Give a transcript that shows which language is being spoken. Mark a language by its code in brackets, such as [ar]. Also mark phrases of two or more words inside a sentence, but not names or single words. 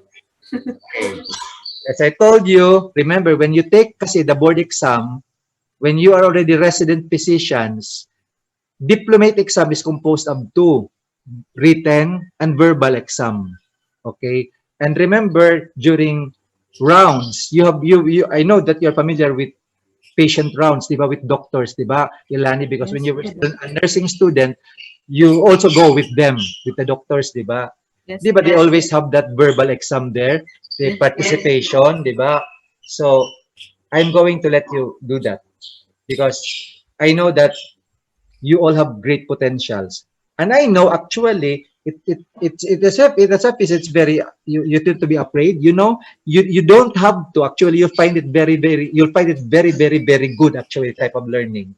[en] As I told you, remember, when you take kasi the board exam, when you are already resident physicians, diplomate exam is composed of 2, written and verbal exam. Okay? And remember, during rounds, I know that you're familiar with patient rounds, [tl] di ba, [en] with doctors, [tl] di ba, Ilani? [en] Because when you were a nursing student, you also go with them, with the doctors, [tl] di ba? Di ba, [en] they always have that verbal exam there, the participation, [tl] di ba? [en] So, I'm going to let you do that because I know that you all have great potentials. And I know actually it's very you tend to be afraid, you know, you don't have to actually you'll find it very good actually type of learning.